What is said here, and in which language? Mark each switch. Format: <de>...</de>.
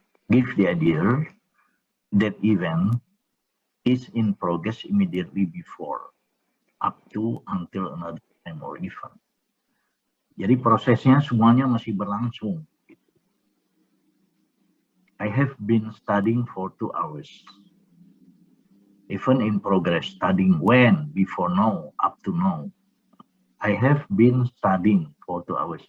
<en>Give the idea that event is in progress immediately before, up to, until another time or event.</en> <id>Jadi prosesnya semuanya masih berlangsung.</id> <en>I have been studying for 2 hours. Even in progress, studying when, before now, up to now. I have been studying for 2 hours.</en>